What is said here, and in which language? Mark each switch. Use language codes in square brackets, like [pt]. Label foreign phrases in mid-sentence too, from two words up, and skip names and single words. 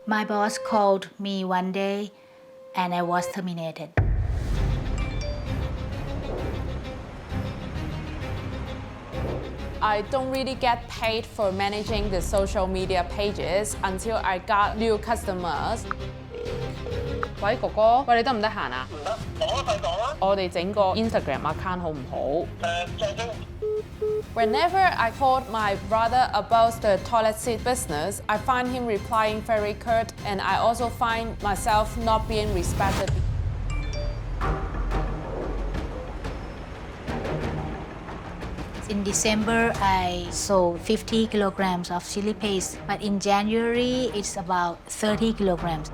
[en] My boss called me one day and I was terminated. I don't really get paid for managing the social media pages until I got new customers. [yue] 喂，哥哥，喂，你得唔得閒啊？唔得，講啊，快講啊！我哋整個 Instagram account 好唔好？鄭總。 [en] Whenever I told my brother about the toilet seat business, I find him replying very curt, and I also find myself not being respected. In December, I sold 50 kilograms of chili paste, but in January, it's about 30 kilograms.